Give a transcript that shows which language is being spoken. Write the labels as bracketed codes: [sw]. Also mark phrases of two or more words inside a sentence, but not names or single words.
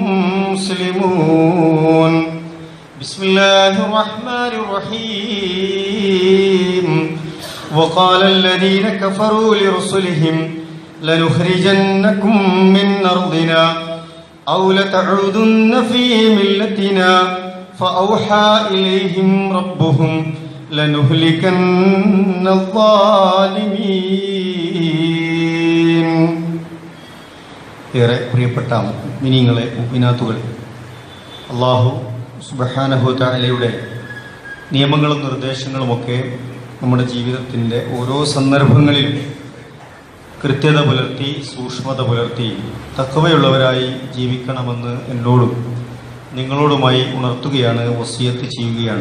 [ar] مسلمون بسم الله الرحمن الرحيم وقال الذين كفروا لرسلهم لنخرجنكم من أرضنا أو لتعودن في ملتنا فأوحى إليهم ربهم لنهلكن الظالمين. [ml] ഏറെ പ്രിയപ്പെട്ട മുഅ്മിനീങ്ങളെ മുഅ്മിനാത്തുകൾ, അല്ലാഹു [ar] سبحانه تعالى [ml] നിയമങ്ങളും നിർദ്ദേശങ്ങളുമൊക്കെ നമ്മുടെ ജീവിതത്തിൻ്റെ ഓരോ സന്ദർഭങ്ങളിലും കൃത്യത പുലർത്തി സൂക്ഷ്മത പുലർത്തി തഖ്വയുള്ളവരായി ജീവിക്കണമെന്ന് എന്നോടും നിങ്ങളോടുമായി ഉണർത്തുകയാണ്, വസിയത്ത് ചെയ്യുകയാണ്.